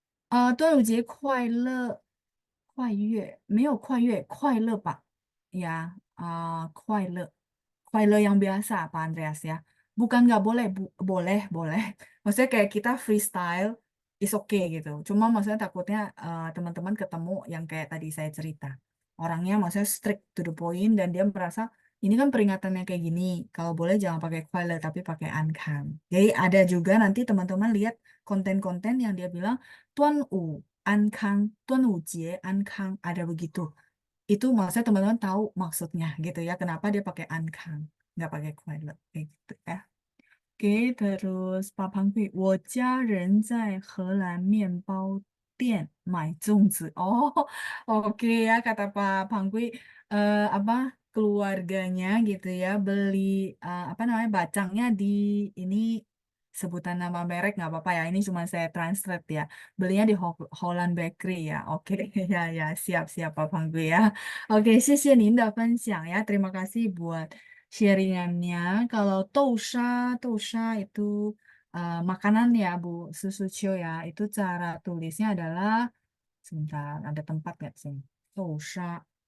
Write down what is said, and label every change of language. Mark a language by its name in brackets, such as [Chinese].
[Chinese] 端午节快乐，快乐没有快乐，快乐吧？Ya, 快乐, 快乐 [Indonesian] yang biasa, Pak Andreas ya. Bukan nggak boleh, boleh, boleh. Maksudnya kayak kita [English] freestyle, is okay [Indonesian] gitu. Cuma maksudnya takutnya teman-teman ketemu yang kayak tadi saya cerita. Orangnya maksudnya [English] strict to the point [Indonesian] dan dia merasa ini kan peringatannya kayak gini. Kalau boleh jangan pakai kuala tapi pakai ankan. Jadi ada juga nanti teman-teman lihat konten-konten yang dia bilang Tuan U Ankang, Tuan U Jie Ankang ada begitu. Itu maksudnya teman-teman tahu maksudnya gitu ya. Kenapa dia pakai Ankang, nggak pakai kuala kayak gitu ya. terus [Chinese] Pak Pangkui, 我家人在荷兰面包店买粽子. [Indonesian] Oh, oke ya kata Pak Pangkui, apa keluarganya gitu ya beli apa namanya bacangnya di ini sebutan nama merek nggak apa-apa ya. Ini cuma saya translate ya. Belinya di Holland Bakery ya. Oke, ya ya siap-siap Pak Pangkui ya. [Chinese] Oke, 谢谢您的分享 ya. [Indonesian] Terima kasih buat sharingannya. Kalau tousha itu makanan ya Bu Susucio ya. Itu cara tulisnya adalah sebentar ada tempat nggak sih? Tousha.